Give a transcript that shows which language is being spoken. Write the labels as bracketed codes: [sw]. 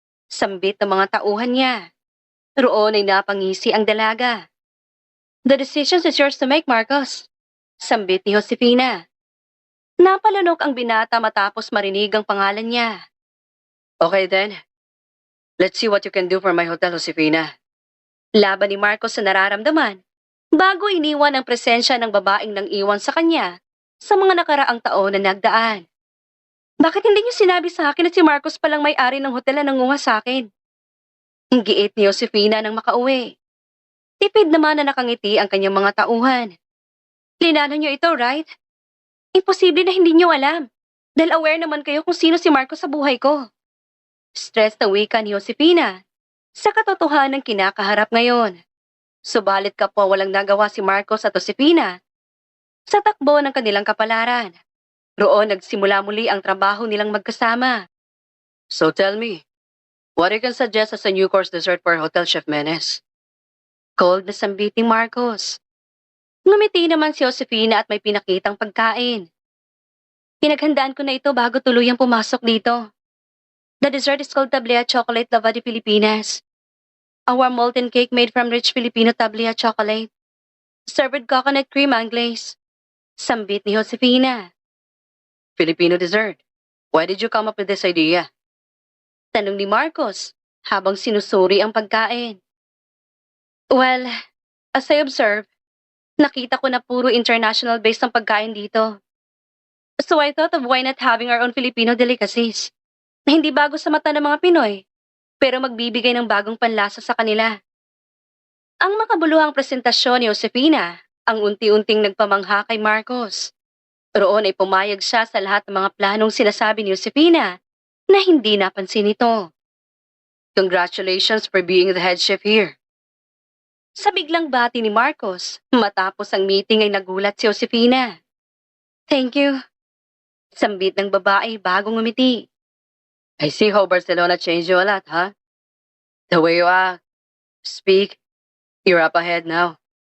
[tl] Sambit ng mga tauhan niya. Roon ay napangisi ang dalaga. [en] The decision is yours to make, Marcos. [tl] Sambit ni Josefina. Napalunok ang binata matapos marinig ang pangalan niya. [en] Okay then. Let's see what you can do for my hotel, Josefina. [tl] Laban ni Marcos sa nararamdaman bago iniwan ang presensya ng babaeng nang iwan sa kanya sa mga nakaraang taon na nagdaan. Bakit hindi niyo sinabi sa akin na si Marcos palang may-ari ng hotel na nangunga sa akin? Ang giit ni Josefina nang makauwi. Tipid naman na nakangiti ang kanyang mga tauhan. Linano niyo ito, right? Imposible na hindi niyo alam. Dahil aware naman kayo kung sino si Marcos sa buhay ko. Stress na wika ni Josefina sa katotohanan ng kinakaharap ngayon. Subalit kapwa walang nagawa si Marcos at Josefina sa takbo ng kanilang kapalaran. Roon nagsimula muli ang trabaho nilang magkasama. [en] So tell me, what you can suggest as a new course dessert for Hotel Chef Menes? [tl] Cold na sambit ni Marcos. Ngumiti naman si Josefina at may pinakitang pagkain. Pinaghandaan ko na ito bago tuluyang pumasok dito. [en] The dessert is called Tablea Chocolate Lava de Pilipinas. A warm molten cake made from rich Filipino Tablea chocolate. Served with coconut cream and glaze. [tl] Sambit ni Josefina. Filipino dessert. [en] Why did you come up with this idea? [tl] Tanong ni Marcos habang sinusuri ang pagkain. [en] Well, as I observe, [tl] nakita ko na puro international based ang pagkain dito. [en] So I thought of why not having our own Filipino delicacies [tl] na hindi bago sa mata ng mga Pinoy, pero magbibigay ng bagong panlasa sa kanila. Ang makabuluhang presentasyon ni Josefina ang unti-unting nagpamangha kay Marcos. Roon ay pumayag siya sa lahat ng mga planong sinasabi ni Josefina na hindi napansin ito. [en] Congratulations for being the head chef here. [tl] Sa biglang bati ni Marcos, matapos ang meeting ay nagulat si Josefina. [en] Thank you. [tl] Sambit ng babae bago ngumiti. [en] I see how Barcelona changed you a lot, huh? The way you act, speak, you're up ahead now.